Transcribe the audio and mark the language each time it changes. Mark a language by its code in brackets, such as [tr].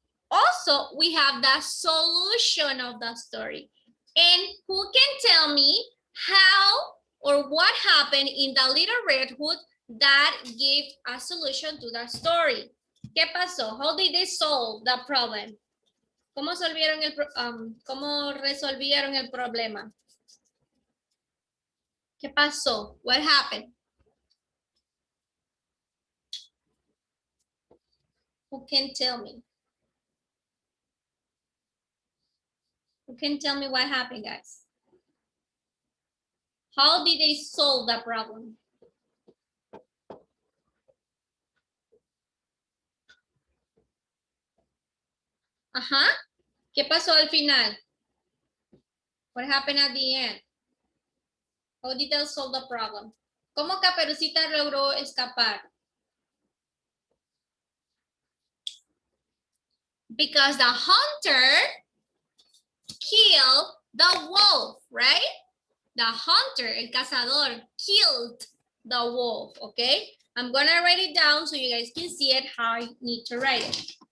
[en] Also, we have the solution of the story. And who can tell me how or what happened in the Little Red Hood that gave a solution to the story? [es] ¿Qué pasó? [en] How did they solve the problem? [es] ¿Cómo resolvieron el problema? ¿Qué pasó? [en] What happened? Who can tell me? Who can tell me what happened, guys? How did they solve the problem? Ajá. [es] ¿Qué pasó al final? [en] What happened at the end? How did they solve the problem? [es] ¿Cómo Caperucita logró escapar? [en] Because the hunter killed the wolf, right? The hunter, [es] el cazador, [en] killed the wolf, okay? I'm gonna write it down so you guys can see it how I need to write it.